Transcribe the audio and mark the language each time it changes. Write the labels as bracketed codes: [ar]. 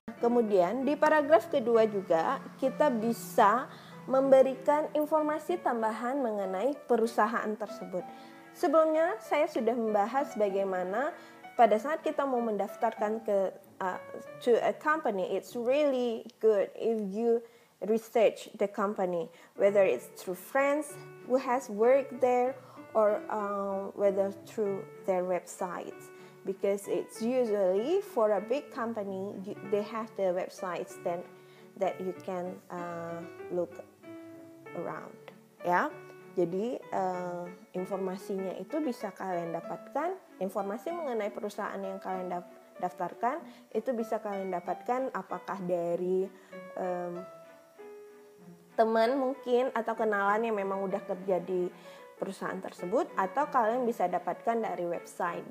[id] Kemudian di paragraf kedua juga kita bisa memberikan informasi tambahan mengenai perusahaan tersebut. Sebelumnya saya sudah membahas bagaimana pada saat kita mau mendaftarkan [en] to a company, it's really good if you research the company, whether it's through friends who has worked there or whether through their websites, because it's usually for a big company they have the websites that you can look around, [id] ya. Jadi informasinya itu bisa kalian dapatkan, informasi mengenai perusahaan yang kalian daftarkan itu bisa kalian dapatkan apakah dari teman mungkin atau kenalan yang memang udah kerja di perusahaan tersebut, atau kalian bisa dapatkan dari website.